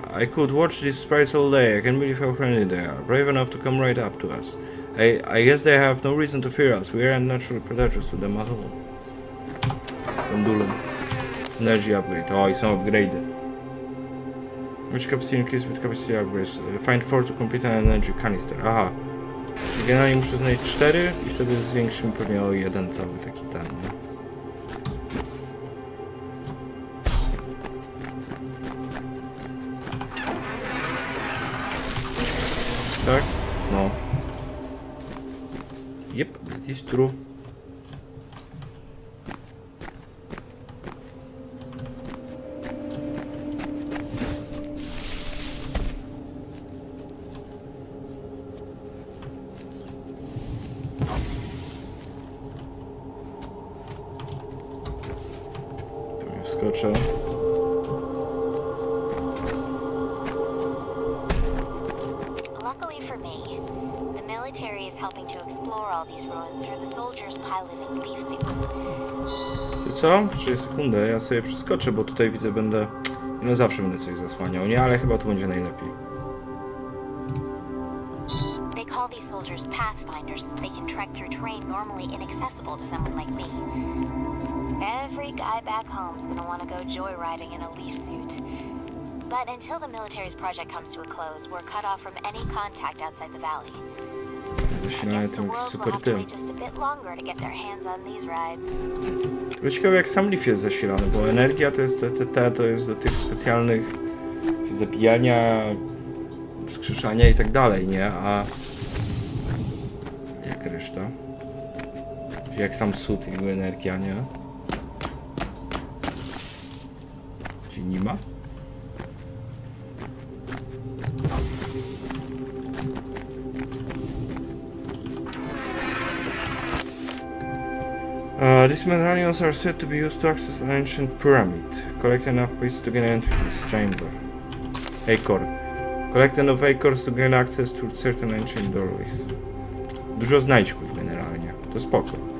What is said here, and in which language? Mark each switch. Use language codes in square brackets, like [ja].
[en] I could watch these sprites all day. I can't believe how friendly they are. Brave enough to come right up to us. I guess they have no reason to fear us. We aren't natural predators to them at all. Pendulum. Energy upgrade. [pl] O, i są upgrade'y. [en] Which capacity increase with capacity upgrades? Find 4 to complete an energy canister. Aha. [pl] Czyli generalnie muszę znaleźć 4 i wtedy zwiększymy pewnie o 1 cały taki ten, nie? Tak? No. [en] Yep, that is true. [pl] Tu mi wskoczę. [en] Luckily for me, the military is helping to explore all these ruins through the soldiers piloting leaf suits. [pl] Czy co? 3 sekundy, ja sobie przeskoczę, bo tutaj widzę będę... No zawsze będę coś zasłaniał, nie? Ale chyba tu będzie najlepiej. [en] They call these soldiers pathfinders since they can trek through terrain normally inaccessible to someone like me. Every guy back home's gonna want to go joyriding in a leaf suit. But until the military's project comes to a close, we're cut off from any contact outside the valley. [pl] Zasilanie tym jakiś super tym. [en] Just a bit longer to get their hands on these rides. [pl] Tylko ciekawe jak sam leaf jest zasilany, bo energia to jest to jest do tych specjalnych zabijania, wskrzeszania i tak dalej, nie? A jak reszta? Czyli jak sam sód jego energia, nie? Czyli nie ma? [en] These medallions are said to be used to access an ancient pyramid. Collect enough pieces to gain entry to this chamber. Acorn. Collect enough acorns to gain access to certain ancient doorways. [pl] Dużo znajdźków generalnie. To spoko.